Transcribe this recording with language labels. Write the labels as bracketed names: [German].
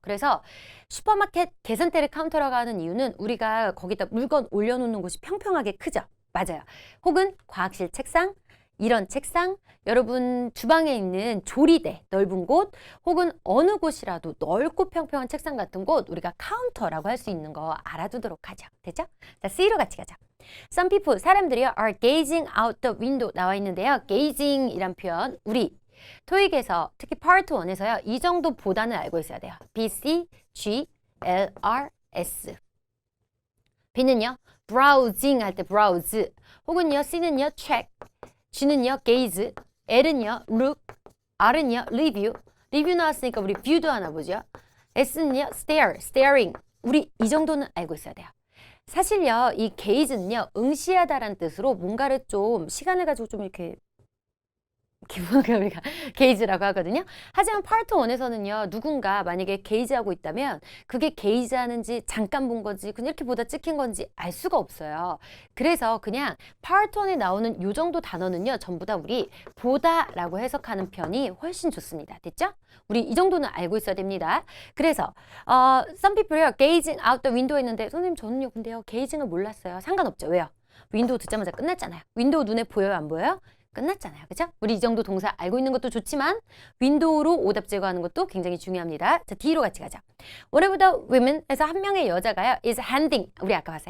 [Korean] 그래서 슈퍼마켓 계산대를 카운터라고 하는 이유는 우리가 거기다 물건 올려놓는 곳이 평평하게 크죠. 맞아요. 혹은 과학실 책상, 이런 책상, 여러분 주방에 있는 조리대, 넓은 곳, 혹은 어느 곳이라도 넓고 평평한 책상 같은 곳 우리가 카운터라고 할 수 있는 거 알아두도록 하죠. 됐죠? 자, C로 같이 가자. [English] Some people, [Korean] 사람들이요, [English] are gazing out the window [Korean] 나와 있는데요. gazing 이란 표현, 우리 토익에서 특히 Part 1에서요. 이 정도 보다는 알고 있어야 돼요. [English] B, C, G, L, R, S. [Korean] B는요, browsing 할 때 browse, 혹은요, C는요, check, G는요, gaze, L은요, look, R은요, review. 리뷰 나왔으니까 우리 view도 하나 보죠. S는요, stare, staring. 우리 이 정도는 알고 있어야 돼요. 사실요, 이 gaze는요, 응시하다라는 뜻으로 뭔가를 좀 시간을 가지고 좀 이렇게 기본적으로 우리가 게이지라고 하거든요. 하지만 파트 1에서는요. 누군가 만약에 게이지하고 있다면 그게 게이지하는지 잠깐 본 건지 그냥 이렇게 보다 찍힌 건지 알 수가 없어요. 그래서 그냥 파트 1에 나오는 요 정도 단어는요. 전부 다 우리 보다라고 해석하는 편이 훨씬 좋습니다. 됐죠? 우리 이 정도는 알고 있어야 됩니다. 그래서 [English] some people [Korean] 요. [English] gazing out the window [Korean] 했는데 선생님 저는요. 근데요. gazing을 몰랐어요. 상관없죠. 왜요? 윈도우 듣자마자 끝났잖아요. 윈도우 눈에 보여요? 안 보여요? 끝났잖아요. 그죠? 우리 이 정도 동사 알고 있는 것도 좋지만 윈도우로 오답 제거하는 것도 굉장히 중요합니다. 자, D로 같이 가자. [English] Whatever the women [Korean] 해서 한 명의 여자가요. [English] is handing. [Korean] 우리 아까 봤어요.